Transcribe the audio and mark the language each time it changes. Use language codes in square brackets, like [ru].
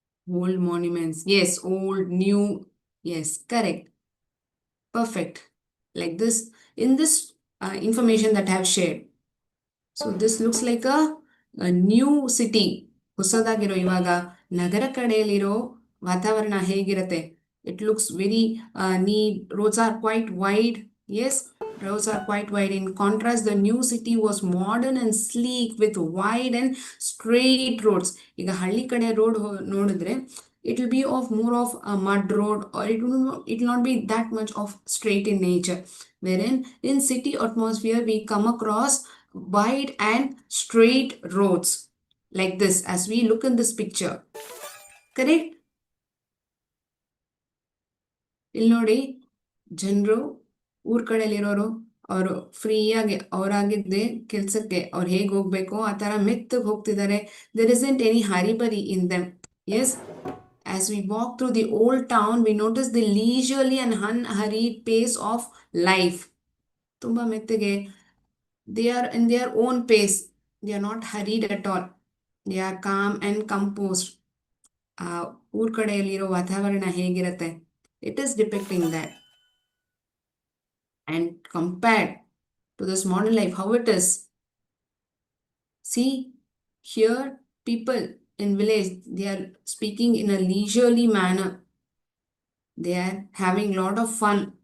[en] Old monuments. Yes, old, new. Yes, correct. Perfect. Like this, in this information that I have shared. So this looks like a new city. [kn] ಹೊಸದಾಗಿರೋ ಇವಾಗ ನಗರ ಕಡೆಯಲ್ಲಿರೋ ವಾತಾವರಣ ಹೇಗಿರುತ್ತೆ? [en] It looks very neat. Roads are quite wide. Yes, roads are quite wide. In contrast, the new city was modern and sleek with wide and straight roads. [kn] ಈಗ ಹಳ್ಳಿ ಕಡೆ road ನೋಡಿದ್ರೆ [en] it will be of more of a mud road, or it will not be that much of straight in nature. Wherein in city atmosphere we come across wide and straight roads like this as we look in this picture. Correct? [kn] ಇಲ್ಲಿ ನೋಡಿ, ಜನರು ಊರ್ ಕಡೆಯಲ್ಲಿರೋರು ಅವರು ಫ್ರೀಯಾಗಿ ಅವರಾಗಿದ್ದೆ ಕೆಲ್ಸಕ್ಕೆ ಅವ್ರು ಹೇಗೆ ಹೋಗ್ಬೇಕು ಆ ಥರ ಮೆತ್ತಗೆ ಹೋಗ್ತಿದ್ದಾರೆ. [en] There isn't any hurry burry in them. Yes, as we walk through the old town, we notice the leisurely and unhurried pace of life. [kn] ತುಂಬಾ ಮೆತ್ತಗೆ, [en] they are in their own pace. They are not hurried at all. They are calm and composed. [kn] ಆ ಊರ್ ಕಡೆಯಲ್ಲಿರೋ ವಾತಾವರಣ ಹೇಗಿರುತ್ತೆ, [en] It is depicting that. And compared to this modern life, how it is. See, here people in village, they are speaking in a leisurely manner. They are having lot of fun.